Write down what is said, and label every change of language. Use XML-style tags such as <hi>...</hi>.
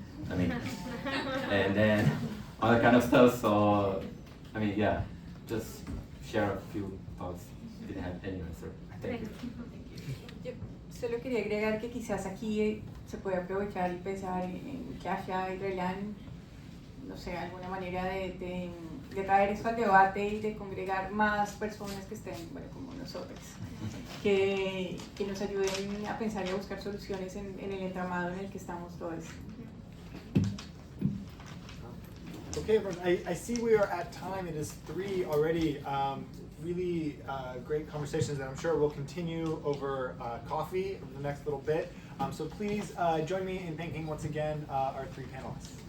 <en>I mean, and then all that kind of stuff. So, I mean, yeah, just share a few thoughts. Didn't have any answer. Thank you.</en> <es>Yo solo quería agregar que quizás aquí se puede aprovechar y pensar en CLASHSA y RÉLAM, no sé, alguna manera de traer esto al debate y de congregar más personas que estén, bueno, como nosotros, que nos ayuden a pensar y a buscar soluciones en el entramado en el que estamos todos.</es> <en>Okay, everyone, I see we are at time. It is 3 already. Really great conversations that I'm sure will continue over coffee over the next little bit. So please join me in thanking once again our 3 panelists.</en>